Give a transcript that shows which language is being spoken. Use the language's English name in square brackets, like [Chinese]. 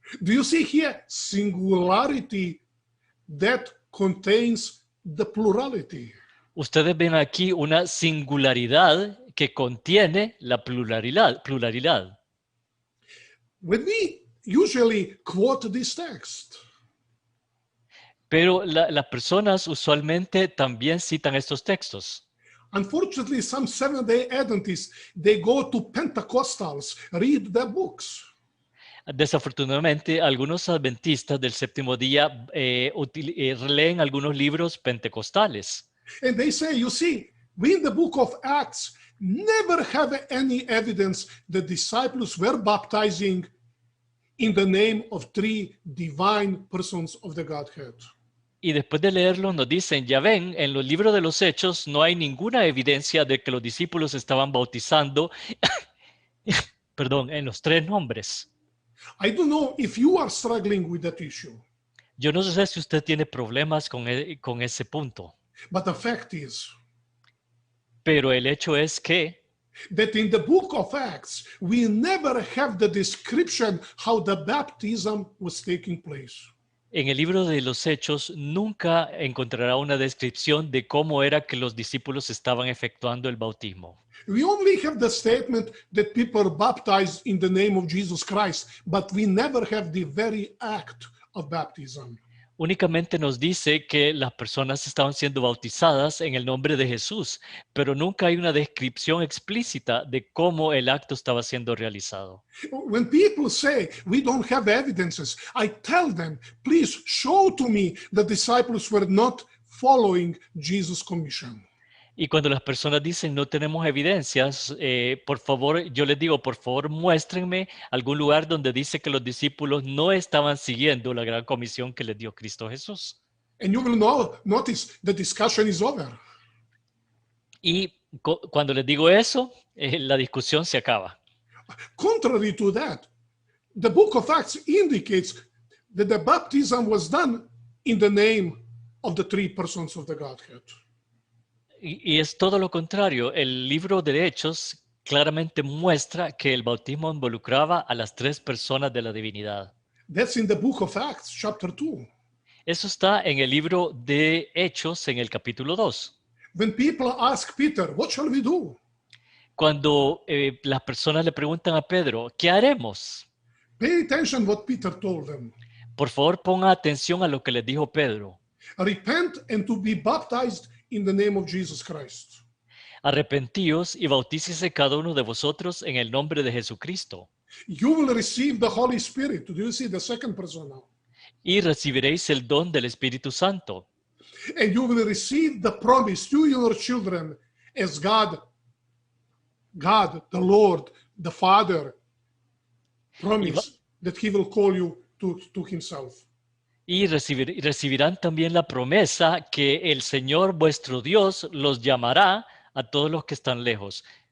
[English] Do you see here singularity that contains the plurality? [Spanish] Ustedes ven aquí una singularidad que contiene la pluralidad. [English] When we usually quote this text, [Spanish] Pero las personas usualmente también citan estos textos. [English] unfortunately, some Seventh-day Adventists, they go to Pentecostals, read their books. [Spanish] Desafortunadamente, algunos adventistas del séptimo día leen algunos libros pentecostales. [English] And they say, you see, we in the book of Acts never have any evidence the disciples were baptizing in the name of three divine persons of the Godhead. [Spanish] Y después de leerlo nos dicen, ya ven, en los libros de los Hechos no hay ninguna evidencia de que los discípulos estaban bautizando, perdón, en los tres nombres. [English] I don't know if you are struggling with that issue, [Spanish] Yo no sé si usted tiene problemas con ese punto, [English] but the fact is [Spanish] pero el hecho es que [English] that in the book of Acts, we never have the description how the baptism was taking place. [Spanish] en el libro de los Hechos nunca encontrará una descripción de cómo era que los discípulos estaban efectuando el bautismo. [English] We only have the statement that people are baptized in the name of Jesus Christ, but we never have the very act of baptism. [Spanish] Únicamente nos dice que las personas estaban siendo bautizadas en el nombre de Jesús, pero nunca hay una descripción explícita de cómo el acto estaba siendo realizado. [English] When people say we don't have evidences, I tell them, please show to me the disciples were not following Jesus' commission. [Spanish] Y cuando las personas dicen no tenemos evidencias, por favor, yo les digo, por favor, muéstrenme algún lugar donde dice que los discípulos no estaban siguiendo la gran comisión que les dio Cristo Jesús. [English] And you will notice the discussion is over. [Spanish] Y cuando les digo eso, la discusión se acaba. [English] Contrary to that, the book of Acts indicates that the baptism was done in the name of the three persons of the Godhead. [Spanish] Y es todo lo contrario. El libro de Hechos claramente muestra que el bautismo involucraba a las tres personas de la divinidad. [English] That's in the book of Acts, chapter 2. [Spanish] Eso está en el libro de Hechos, en el capítulo 2. [English] When people ask Peter, what shall we do? [Spanish] Cuando las personas le preguntan a Pedro, ¿qué haremos? [English] Pay attention what Peter told them. [Spanish] Por favor, ponga atención a lo que les dijo Pedro. [English] Repent and to be baptized in the name of Jesus Christ. [Spanish] Arrepentíos y bautícese cada uno de vosotros en el nombre de Jesucristo. [English] You will receive the Holy Spirit. Do you see the second person now? [Spanish] Y recibiréis el don del Espíritu Santo. [English] And you will receive the promise to your children as God, the Lord, the Father, promise that He will call you to Himself. [Spanish] Y recibirán también la promesa que el Señor vuestro Dios los llamará a todos los que están lejos.